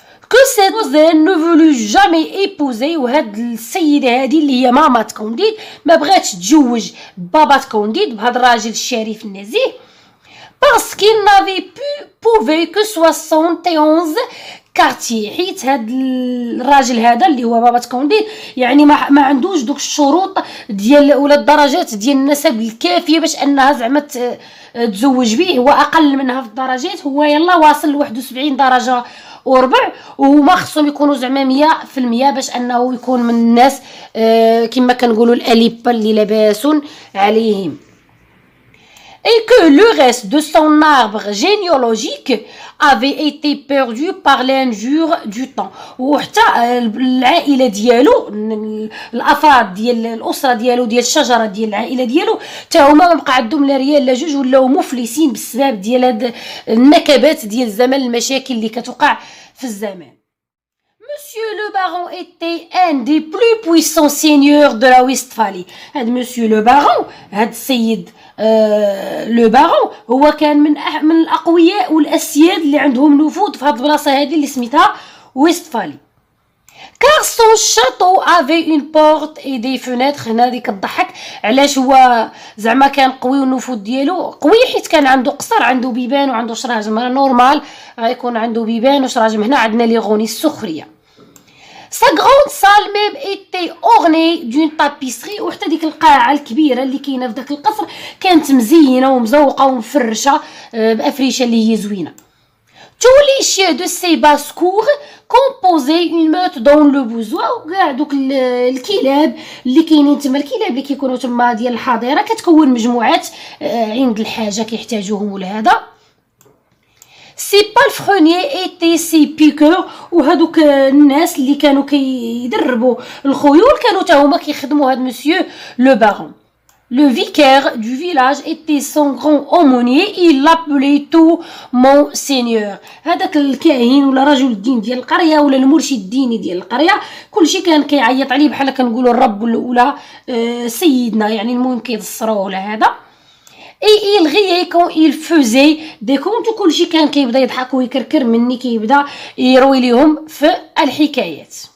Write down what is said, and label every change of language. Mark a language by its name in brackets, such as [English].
[French] كو سيت كوزين نو فولو جامي ايبوزي، [Arabic] وهاد السيده هذه اللي هي مامات كونديد ما بغاتش تتزوج بابات كونديد بهاد الراجل الشريف النزيه، [French] parce qu'il n'avait prouvé que 71 كارتي، [Arabic] حيت هاد الراجل هذا اللي هو بابا كونديد يعني ما عندوش دوك الشروط ديال ولا الدرجات ديال النسب الكافيه باش انها زعما تزوج به. هو اقل منها في الدرجات، هو يلا واصل ل 71 درجه وربع، وما خصهم يكونوا زعما 100% باش انه يكون من الناس كما كنقولوا الاليبه اللي لاباس عليهم. [French] Et que le reste de son arbre généalogique avait été perdu par l'injure du temps. [Arabic] وحتى العائله ديالو، الافراد ديال الاسره ديالو ديال الشجره ديال العائله ديالو حتى هما ما بقى عندهم لا ريال لا جوج، ولاو مفلسين بسبب ديال هاد النكبات ديال الزمن، المشاكل اللي كتوقع في الزمان. [French] Monsieur le baron était un des plus puissants seigneurs de la Westphalie. [Arabic] هاد monsieur le baron هاد السيد لو بارون هو كان من الاقوياء والاسياد اللي عندهم نفوذ في هاد البلاصه هذه اللي سميتها ويستفالي. [French] car son château avait une porte et des fenêtres. [Arabic] هنا هذه كتضحك علاش هو زعما كان قوي والنفوذ ديالو قوي حيت كان عنده قصر عنده بيبان وعنده شراجم. نورمال غيكون عنده بيبان وشراجم. هنا عندنا لي غوني السخريه. [French] Sa grande salle même était ornée d'une tapisserie. [Arabic] وحتى ديك القاعة الكبيرة اللي كاينة في داك القصر كانت مزينة ومزوقة ومفرشة بأفريشة اللي هي زوينة. [French] Tous les chiens de ces basses-cours composaient une meute dans le besoin. [Arabic] وكاع دوك الكلاب اللي كاينين تما الكلاب اللي كيكونوا تما ديال الحظيرة كتكون مجموعات عند الحاجة كيحتاجوهم ولا هذا. [French] Ces palefreniers étaient ces piqueurs. [Arabic] وهذوك الناس اللي كانوا كيدربوا الخيول كانوا تا هما كيخدموا هاد مسيو لو بارون. [French] Le vicaire du village était son grand aumônier. Il l'appelait tout monseigneur. [Arabic] هذاك الكاهن ولا رجل الدين ديال القريه ولا المرشد الديني ديال القريه كلشي كان كيعيط عليه بحال كنقولوا الرب ولا سيدنا يعني المهم كيدصروه ولا هذا. [French] Et il riait quand il faisait des contes. [Arabic] وكلشي كان كيبدا يضحك ويكركر مني كيبدا يروي ليهم في الحكايات.